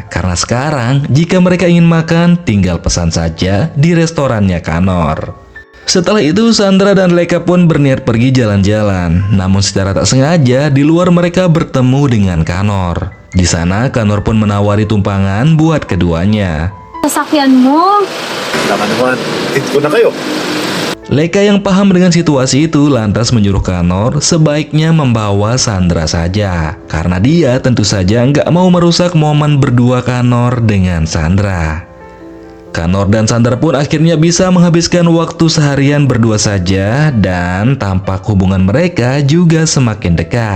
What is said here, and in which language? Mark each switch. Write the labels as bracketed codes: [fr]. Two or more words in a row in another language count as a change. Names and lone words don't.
[id] Karena sekarang jika mereka ingin makan, tinggal pesan saja di restorannya Kanor. Setelah itu Sandra dan Leika pun berniat pergi jalan-jalan. Namun secara tak sengaja di luar mereka bertemu dengan Kanor. Di sana Kanor pun menawari tumpangan buat keduanya. [tl] Sasakyan mo. Tama naman. Hit ko na kayo. [id] Leika yang paham dengan situasi itu lantas menyuruh Kanor sebaiknya membawa Sandra saja. Karena dia tentu saja nggak mau merusak momen berdua Kanor dengan Sandra. Kanor dan Sandra pun akhirnya bisa menghabiskan waktu seharian berdua saja dan tampak hubungan mereka juga semakin dekat.